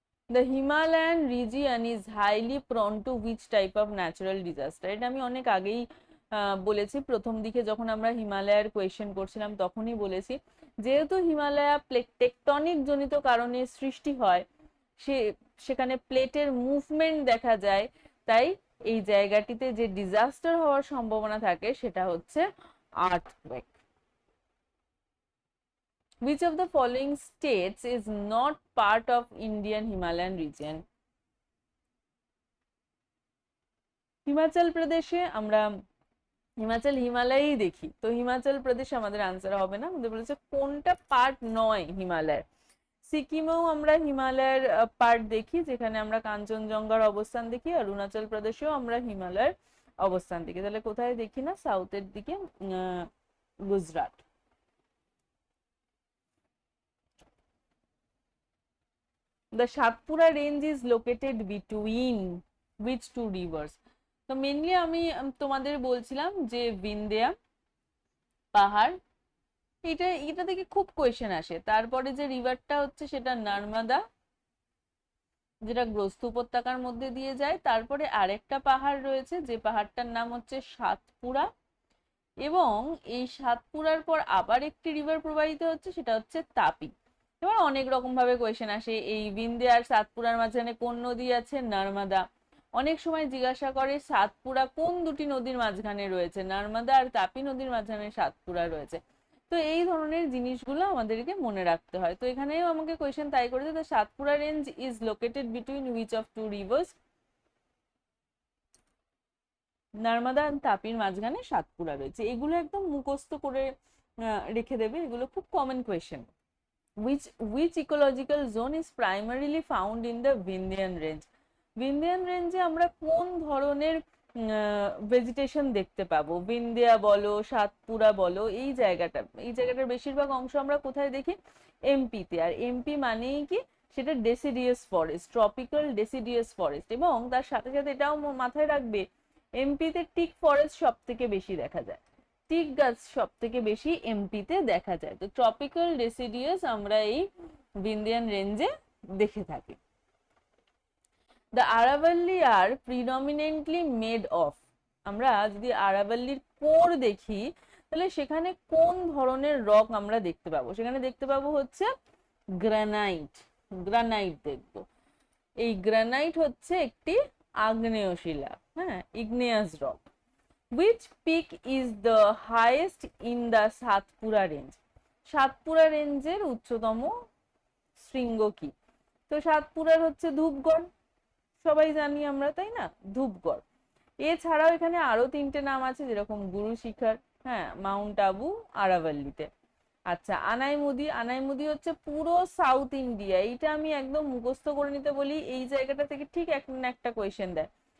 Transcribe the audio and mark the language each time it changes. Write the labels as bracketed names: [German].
[English] The Himalayan region is highly prone to which type of natural disaster? [Bangla] এটা আমি অনেক আগেই বলেছি, প্রথম দিকে যখন আমরা হিমালয়ের কোয়েশ্চেন করছিলাম তখনই বলেছি, যেহেতু হিমালয়া টেকটনিক জনিত কারণে সৃষ্টি হয়, সেখানে প্লেটের মুভমেন্ট দেখা যায়, তাই এই জায়গাটিতে যে ডিজাস্টার হওয়ার সম্ভাবনা থাকে সেটা হচ্ছে earthquake. [English] Which of the following states is not part of Indian Himalayan region? [Bangla] Himachal প্রদেশে আমরা হিমাচল হিমালয়ই দেখি, তো হিমাচল প্রদেশে আমাদের আনসার হবে না, আমাদের বলেছে কোনটা পার্ট নয় হিমালয়ের। সিকিমেও আমরা হিমালয়ের পার্ট দেখি, যেখানে আমরা কাঞ্চনজঙ্ঘার অবস্থান দেখি, আর অরুণাচল প্রদেশেও আমরা হিমালয়ের অবস্থান দেখি। তাহলে কোথায় দেখি না? সাউথের দিকে, Gujarat. [English] The Satpura range is located between which two rivers? [Bangla] তো মেনলি আমি তোমাদের বলছিলাম যে বিন্ধ্যা পাহাড়, এটা থেকে খুব কোয়েশ্চেন আসে। তারপরে যে রিভারটা হচ্ছে সেটা নর্মদা, যেটা গ্রস্ত উপত্যকার মধ্যে দিয়ে যায়। তারপরে আরেকটা পাহাড় রয়েছে, যে পাহাড়টার নাম হচ্ছে সাতপুরা, এবং এই সাতপুরার পর আবার একটি রিভার প্রবাহিত হচ্ছে, সেটা হচ্ছে তাপি। এবার অনেক রকম ভাবে কোয়েশ্চেন আসে, এই বিন্ধ্যা আর সাতপুরার মাঝখানে কোন নদী আছে? নর্মদা। অনেক সময় জিজ্ঞাসা করে সাতপুরা কোন দুটি নদীর মাঝখানে রয়েছে? নর্মদা আর তাপি নদীর মাঝখানে সাতপুরা রয়েছে। তো এই ধরনের জিনিসগুলো আমাদেরকে মনে রাখতে হয়। তো এখানেও আমাকে কোয়েশ্চেন তাই করেছে, [English] The Satpura range is located between which of two rivers? [Bangla] Narmada আর তাপির মাঝখানে সাতপুরা রয়েছে। এগুলো একদম মুখস্থ করে রেখে দেবে, এগুলো খুব common question. [English] which ecological zone is primarily found in the Vindhyan range? [Bangla] Vindhyan range এ আমরা কোন ধরনের ভেজিটেশন দেখতে পাবো? বিন্ধ্যা বলো, সাতপুরা বলো, এই জায়গাটার বেশিরভাগ অংশ আমরা কোথায় দেখি? এমপিতে। আর এমপি মানেই কি? সেটা ডেসিডিয়াস ফরেস্ট, ট্রপিক্যাল ডেসিডিয়াস ফরেস্ট। এবং তার সাথে সাথে এটাও মাথায় রাখবে, এমপিতে টিক ফরেস্ট সব থেকে বেশি দেখা যায়, টিক গাছ সব থেকে বেশি এমপিতে দেখা যায়। তো ট্রপিক্যাল ডেসিডিয়াস আমরা এই বিন্ধ্যান রেঞ্জে দেখে থাকি। [English] the Aravalli are predominantly made of, [Bangla] আমরা যদি আরাভাল্লির কোর দেখি তাহলে সেখানে কোন ধরনের রক আমরা দেখতে পাবো? সেখানে দেখতে পাবো হচ্ছে গ্রানাইট, গ্রানাইট দেখব। এই গ্রানাইট হচ্ছে একটি আগ্নেয় শিলা, হ্যাঁ, igneous rock. [English] Which peak is the highest in the Satpura range? [Bangla] Satpura রেঞ্জের উচ্চতম শৃঙ্গ কি? তো সাতপুরার হচ্ছে ধূপগড়, সবাই জানি আমরা, তাই না? ধূপগড়। এছাড়াও এখানে আরো তিনটে নাম আছে, যেরকম গুরু শিখর, হ্যাঁ, মাউন্ট আবু আরাভাল্লিতে। আচ্ছা, আনাইমুদি। আনাইমুদি হচ্ছে পুরো সাউথ ইন্ডিয়া, এইটা আমি একদম মুখস্থ করে নিতে বলি, এই জায়গাটা থেকে ঠিক একটা কোয়েশ্চেন দেয়।